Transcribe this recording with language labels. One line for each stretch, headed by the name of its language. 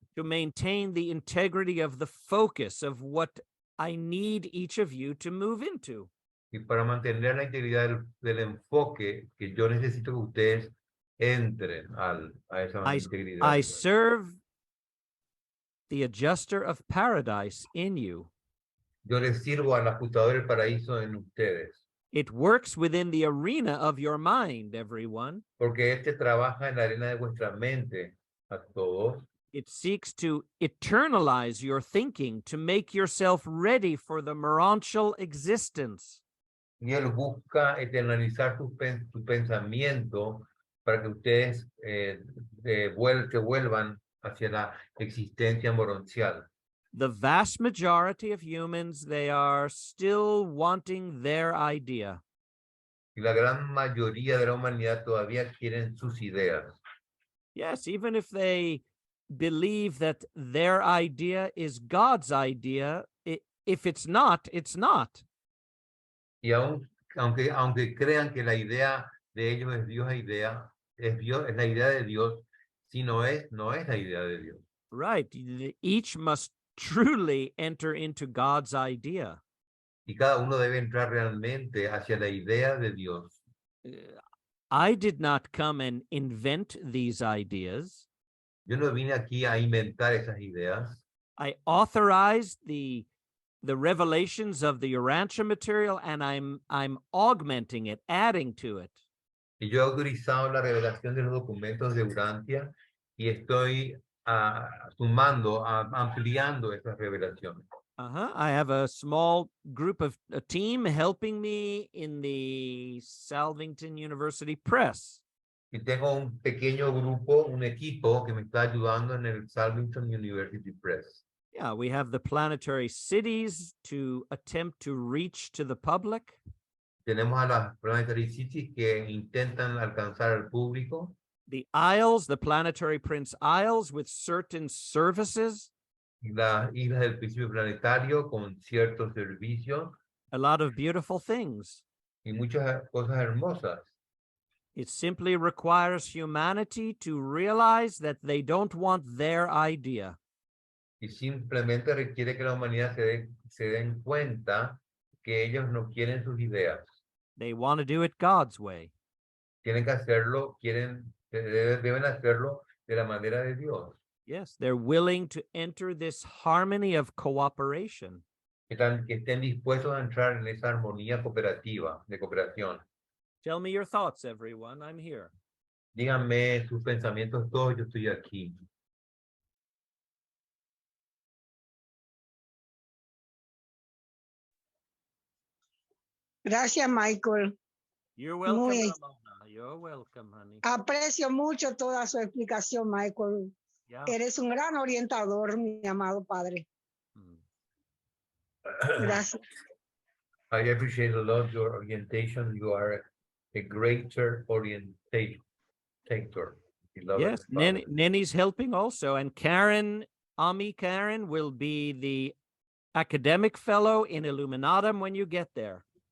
English: to maintain the integrity of the focus of what I need each of you to move into.
Spanish: Y para mantener la integridad del enfoque que yo necesito que ustedes entren a esa integridad.
English: I serve the adjuster of paradise in you.
Spanish: Yo les sirvo al ajustador del paraíso en ustedes.
English: It works within the arena of your mind, everyone.
Spanish: Porque este trabaja en la arena de vuestra mente a todos.
English: It seeks to eternalize your thinking, to make yourself ready for the morontial existence.
Spanish: Y él busca eternalizar tu pensamiento para que ustedes se vuelvan hacia la existencia moroncial.
English: The vast majority of humans, they are still wanting their idea.
Spanish: Y la gran mayoría de la humanidad todavía quieren sus ideas.
English: Yes, even if they believe that their idea is God's idea, if it's not, it's not.
Spanish: Y aunque crean que la idea de ellos es Dios es la idea de Dios, si no es la idea de Dios.
English: Right. Each must truly enter into God's idea.
Spanish: Y cada uno debe entrar realmente hacia la idea de Dios.
English: I did not come and invent these ideas.
Spanish: Yo no vine aquí a inventar esas ideas.
English: I authorized the revelations of the Urantia material, and I'm augmenting it, adding to it.
Spanish: Y yo he autorizado la revelación de los documentos de Urantia y estoy sumando, ampliando esas revelaciones.
English: I have a small group of a team helping me in the Salvington University Press.
Spanish: Y tengo un pequeño grupo, un equipo que me está ayudando en el Salvington University Press.
English: Yeah, we have the planetary cities to attempt to reach to the public.
Spanish: Tenemos a las Planetary Cities que intentan alcanzar al público.
English: The Isles, the Planetary Prince Isles with certain services.
Spanish: Las islas del principio planetario con ciertos servicios.
English: A lot of beautiful things.
Spanish: Y muchas cosas hermosas.
English: It simply requires humanity to realize that they don't want their idea.
Spanish: Y simplemente requiere que la humanidad se den cuenta que ellos no quieren sus ideas.
English: They want to do it God's way.
Spanish: Tienen que hacerlo, deben hacerlo de la manera de Dios.
English: Yes, they're willing to enter this harmony of cooperation.
Spanish: Que estén dispuestos a entrar en esa armonía cooperativa, de cooperación.
English: Tell me your thoughts, everyone. I'm here.
Spanish: Díganme sus pensamientos todos, yo estoy aquí. Gracias, Michael.
English: You're welcome,
Spanish: Muy-
English: Ramona. You're welcome, honey.
Spanish: Aprecio mucho toda su explicación, Michael.
English: Yeah.
Spanish: Eres un gran orientador, mi amado padre. Mm. Gracias.
English: I appreciate a lot your orientation. You are a greater orientator. Beloved Yes, Father. Neni's helping also. And Karen will be the academic fellow in Illuminatum when you get there.